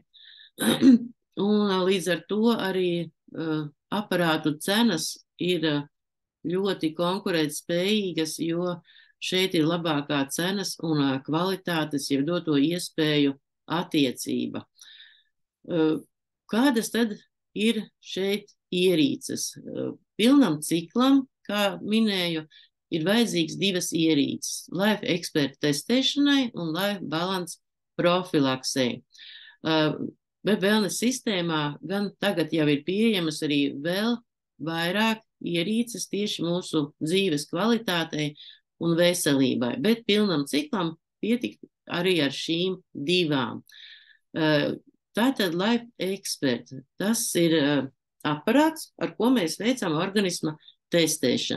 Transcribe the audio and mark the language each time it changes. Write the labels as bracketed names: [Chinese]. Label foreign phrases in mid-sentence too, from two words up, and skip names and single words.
[Latvian] Un līdz ar to arī aparātu cenas ir ļoti konkurētspējīgas, jo šeit ir labākā cenas un kvalitātes, jau doto iespēju attiecība. Kādas tad ir šeit ierīces? Pilnam ciklam, kā minēju, ir vajadzīgs 2 ierīces – Life Expert testēšanai un Life Balance profilaksei. Web wellness sistēmā gan tagad jau ir pieejamas arī vēl vairāk ierīces tieši mūsu dzīves kvalitātei un veselībai, bet pilnam ciklam pietikt arī ar šīm 2. Tātad Life Expert, tas ir aparāts, ar ko mēs veicam organisma testēšanu.